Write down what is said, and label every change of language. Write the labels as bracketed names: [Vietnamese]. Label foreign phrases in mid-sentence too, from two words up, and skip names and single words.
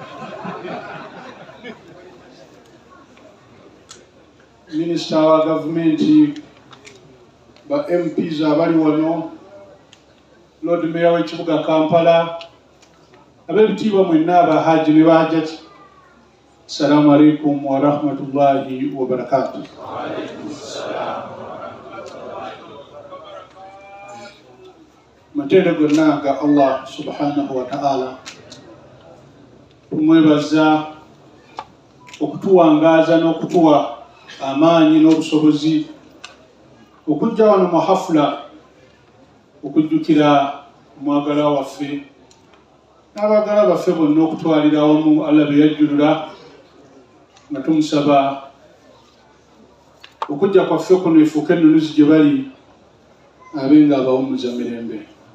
[Ganda] Minisita wa gavumenti ba MPs abali wano Lord Mayor w'ekibuga Kampala ab'ebitiibwa mwenna abahaji ne bahajjati [Arabic] السلام عليكم ورحمة الله وبركاته. [Ganda] Matende gonna ga Allah [Arabic] سبحانه وتعالى [Ganda] tumwebaza okutuwangaaza n'okutuwa amaanyi n'obusobozi okujja wano mu hafula okujjukira omwagala waffe n'abaagala baffe bonna okutwalira awamu Allah be yajjulula nga tumusaba okujja kwaffe kuno efuuke ennunuzi gye bali abe nga abawummuza mirembe.